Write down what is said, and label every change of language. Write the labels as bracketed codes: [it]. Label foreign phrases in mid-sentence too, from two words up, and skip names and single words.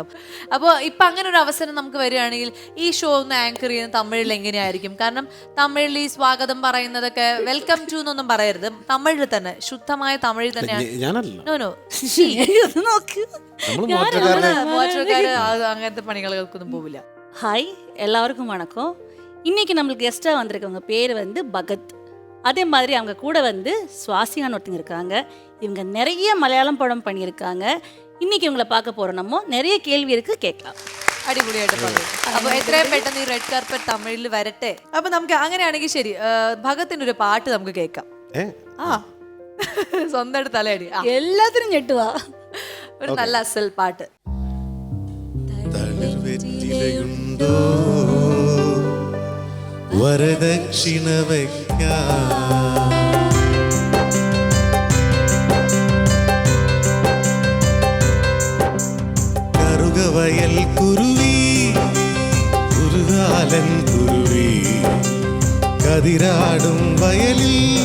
[ml] അപ്പോൾ ഇപ്പം അങ്ങനെ ഒരു അവസരം നമുക്ക് വരികയാണെങ്കിൽ ഈ ഷോ ഒന്ന് ആങ്കർ ചെയ്യുന്നത് തമിഴിൽ എങ്ങനെയായിരിക്കും? കാരണം തമിഴിൽ ഈ സ്വാഗതം പറയുന്നതൊക്കെ [en] welcome to [ml] എന്നൊന്നും പറയരുത്, തമിഴിൽ തന്നെ, ശുദ്ധമായ തമിഴിൽ തന്നെയാണ്. അങ്ങനത്തെ പണികൾക്കൊന്നും പോവില്ല. [ta] ஹாய், எல்லாருக்கும் வணக்கம். இன்னைக்கு நம்மளுக்கு கெஸ்ட்டாக வந்திருக்கவங்க பேர் பகத். அதே மாதிரி அவங்க கூட சுவாசியான்னு ஒருத்தங்க இருக்காங்க. இவங்க நிறைய மலையாளம் படம் பண்ணியிருக்காங்க. இன்னைக்கு இவங்களை பார்க்க போகிறோம். நம்ம நிறைய கேள்வி இருக்குது, கேட்கலாம். [ml] അടിപൊളിയായിട്ട് പറഞ്ഞു. അപ്പൊ എത്രയും പെട്ടെന്ന് ഈ [en] red carpet [ml] തമിഴിൽ വരട്ടെ. അപ്പൊ നമുക്ക് അങ്ങനെയാണെങ്കിൽ ശരി, ഭഗത്തിന്റെ ഒരു പാട്ട് നമുക്ക് കേൾക്കാം. സ്വന്തമായിട്ട് തലയടി എല്ലാത്തിനും ഞെട്ടുവാ. ഒരു നല്ല അസൽ പാട്ട്. തളിർവെറ്റിലയുണ്ടോ വരദക്ഷിണ വയ്ക്കാൻ, കറുകവയൽ കുരുവി കുറുകാലൻ കുരുവി, കതിരാടും വയലിൽ